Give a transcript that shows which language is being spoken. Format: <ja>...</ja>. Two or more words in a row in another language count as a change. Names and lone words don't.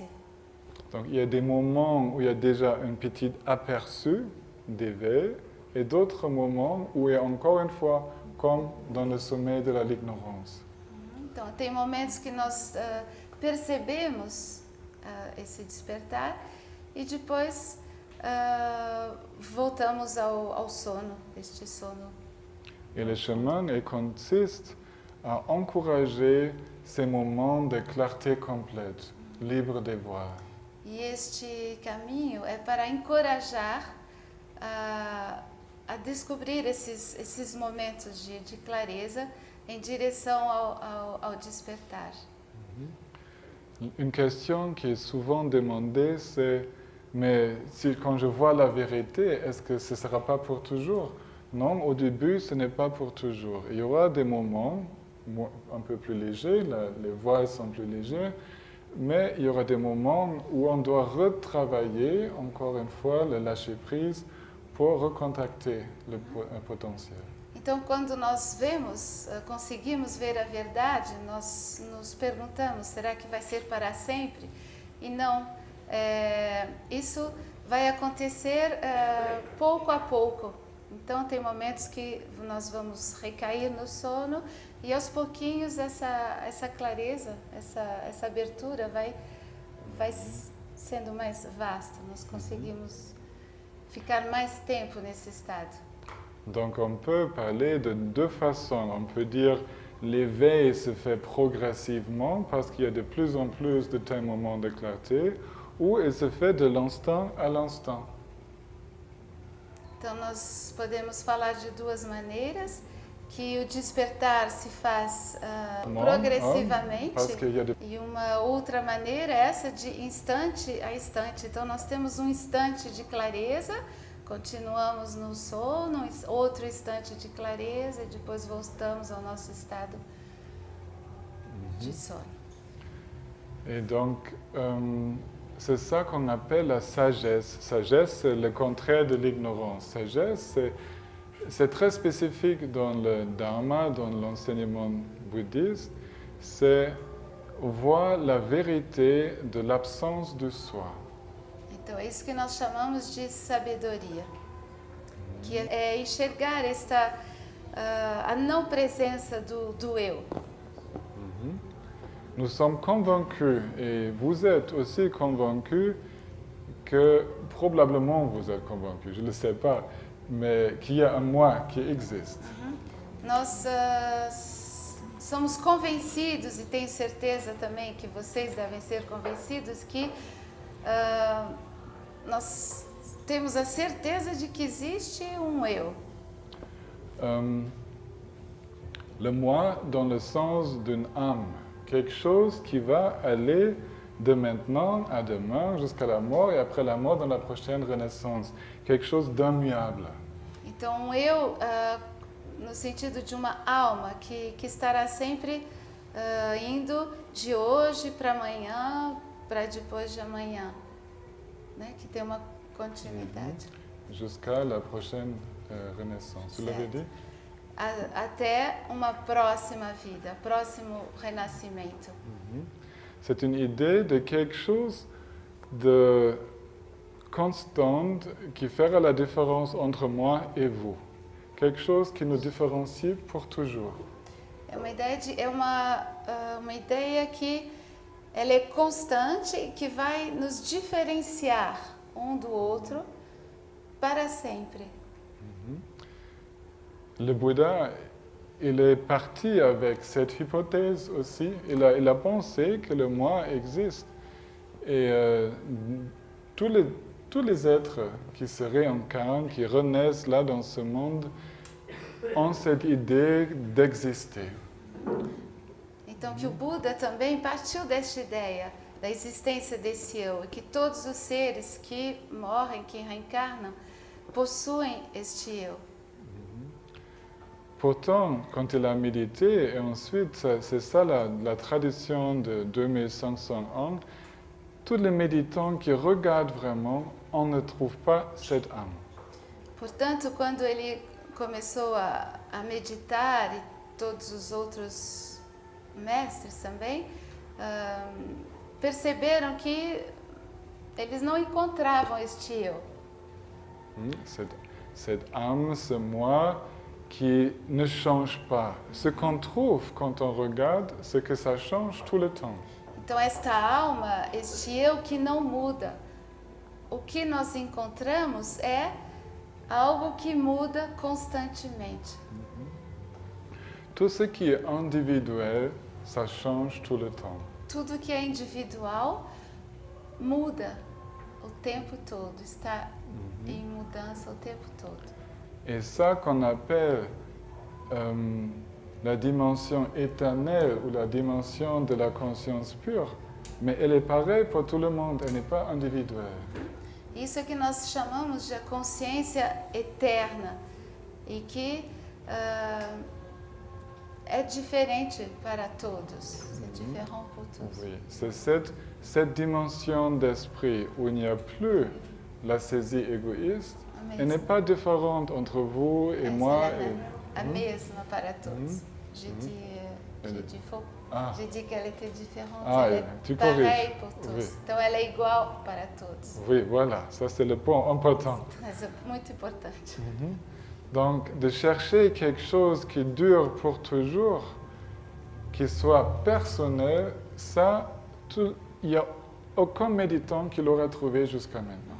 <fr>Donc il y a des moments où il y a déjà un petit aperçu d'éveil et d'autres moments où il y a encore une fois comme dans le sommet de l'ignorance.</fr> <pt>Então tem momentos que nós percebemos esse despertar e depois voltamos ao sono, este sono.</pt> <fr>Et le chemin il consiste à encourager ces moments de clarté complète, libre des voiles.</fr> <pt>E este caminho é para encorajar a descobrir esses momentos de clareza em direção ao despertar.</pt> <fr>Une question qui est souvent demandée, c'est mais quand je vois la vérité, est-ce que ce ne sera pas pour toujours? Non, au début, ce n'est pas pour toujours. Il y aura des moments un peu plus légers, les voiles sont plus légers, mais il y aura des moments où on doit retravailler, encore une fois, le lâcher-prise pour recontacter le potentiel.</fr> <pt>Então, quando nós conseguimos ver a verdade, nós nos perguntamos, será que vai ser para sempre? E não, isso vai acontecer pouco a pouco. Então, tem momentos que nós vamos recair no sono e aos pouquinhos essa clareza, essa abertura vai sendo mais vasta. Nós conseguimos ficar mais tempo nesse estado.</pt> <fr>Donc on peut parler de deux façons. On peut dire l'éveil se fait progressivement parce qu'il y a de plus en plus de tels moments de clarté, ou il se fait de l'instant à l'instant.</fr> <pt>Então nós podemos falar de duas maneiras, que o despertar se faz progressivamente e uma outra maneira é essa de instante a instante. Então nós temos um instante de clareza, continuamos no sono, outro instante de clareza e depois voltamos ao nosso estado de sono.</pt> <fr>Et donc, c'est ça qu'on appelle la sagesse. Sagesse, c'est le contraire de l'ignorance. Sagesse, c'est très spécifique dans le Dharma, dans l'enseignement bouddhiste. C'est voir la vérité de l'absence de soi.</fr> <pt>Então, é isso que nós chamamos de sabedoria, que é enxergar a não presença do eu.</pt> <fr>Nous sommes convaincus, et vous êtes aussi convaincus, que probablement vous êtes convaincu, je ne le sais pas, mais qu'il y a un moi qui existe.</fr> <pt>Nós somos convencidos, e tenho certeza também que vocês devem ser convencidos, que nós temos a certeza de que existe um eu.</pt> <fr>Le moi dans le sens d'une âme, quelque chose qui va aller de maintenant à demain jusqu'à la mort et après la mort dans la prochaine renaissance, quelque chose d'immuable.</fr> <pt>Então, um eu, no sentido de uma alma que estará sempre indo de hoje para amanhã, para depois de amanhã, né? Que tem uma continuidade.</pt> <fr>Jusqu'à la prochaine renaissance. Vous l'avez dit?</fr> <pt>Até uma próxima vida, próximo renascimento.</pt> <fr>C'est une idée de quelque chose de constant qui fera la différence entre moi et vous. Quelque chose qui nous différencie pour toujours.</fr> <pt>É uma ideia que ela é constante e que vai nos diferenciar um do outro para sempre.</pt> <fr>Le Bouddha, il est parti avec cette hypothèse aussi. Il a pensé que le moi existe. Et tous les êtres qui se réincarnent, qui renaissent là dans ce monde, ont cette idée d'exister.</fr> <pt>Então, que o Buda também partiu desta ideia, da existência desse eu, e que todos os seres que morrem, que reencarnam, possuem este eu.</pt> <fr>Pourtant, quand il a médité, et ensuite, c'est ça la tradition de 2500 ans, tous les méditants qui regardent vraiment, on ne trouve pas cette âme.</fr> <pt>Portanto, quando ele começou a meditar, e todos os outros mestres também, perceberam que eles não encontravam este eu.</pt> <fr>Cette âme, ce moi qui ne change pas. Ce qu'on trouve quand on regarde, c'est que ça change tout le temps.</fr> <pt>Então, esta alma, este eu que não muda, o que nós encontramos é algo que muda constantemente.</pt> <fr>Tout ce qui est individuel, ça change tout le temps.</fr> <pt>Tudo que é individual muda o tempo todo, está em mudança o tempo todo.</pt> <fr>Et ça qu'on appelle la dimension éternelle ou la dimension de la conscience pure, mais elle est pareille pour tout le monde, elle n'est pas individuelle.</fr> <pt>Isso é que nós chamamos de consciência eterna e que é diferente para todos,</pt> <fr>c'est différent pour tous. Oui, c'est cette dimension d'esprit où il n'y a plus la saisie égoïste. Elle n'est pas différente entre vous et moi.</fr> <pt>A mesma para todos.</pt> <fr>J'ai dit qu'elle était différente, elle est pareille pour tous. Oui.</fr> <pt>Então ela é igual para todos.</pt> <fr>Oui, voilà, ça c'est le point important.</fr> <pt>C'est muito importante.</pt> <fr>Donc, de chercher quelque chose qui dure pour toujours, qui soit personnel, ça, il n'y a aucun méditant qui l'aura trouvé jusqu'à maintenant.</fr>